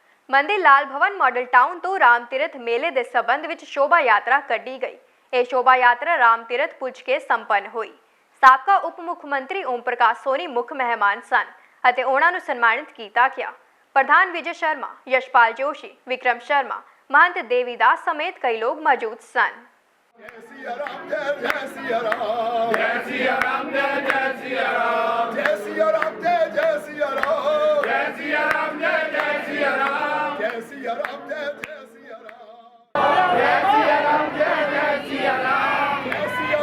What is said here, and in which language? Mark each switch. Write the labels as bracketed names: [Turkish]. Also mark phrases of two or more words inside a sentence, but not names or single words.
[Punjabi] ਮੰदिर ਲਾਲ ਭਵਨ ਮਾਡਲ ਟਾਊਨ ਤੋਂ ਰਾਮ ਤੀਰਥ ਮੇਲੇ ਦੇ ਸਬੰਧ ਵਿੱਚ ਸ਼ੋਭਾ ਯਾਤਰਾ ਕੱਢੀ ਗਈ। ਇਹ ਸ਼ੋਭਾ ਯਾਤਰਾ ਰਾਮ ਤੀਰਥ ਪੁੱਜ ਕੇ ਸੰਪੰਨ ਹੋਈ। ਸਾਬਕਾ ਉਪ ਮੁੱਖ ਮੰਤਰੀ ਓਮ ਪ੍ਰਕਾਸ਼ ਸੋਨੀ ਮੁੱਖ ਮਹਿਮਾਨ ਸਨ ਅਤੇ ਉਹਨਾਂ ਨੂੰ ਸਨਮਾਨਿਤ ਕੀਤਾ ਗਿਆ। ਪ੍ਰਧਾਨ ਵਿਜੇ ਸ਼ਰਮਾ, ਯਸ਼ਪਾਲ ਜੋਸ਼ੀ, ਵਿਕਰਮ ਸ਼ਰਮਾ, ਮਹੰਤ ਦੇਵੀਦਾਸ ਸਮੇਤ ਕਈ ਲੋਗ ਮੌਜੂਦ ਸਨ। [Hindi] जय सिया राम जय जय सिया राम जय सिया राम जय जय सिया राम जय सिया राम जय जय सिया राम जय सिया राम जय जय सिया राम जय सिया राम जय जय सिया राम जय सिया राम जय जय सिया राम जय सिया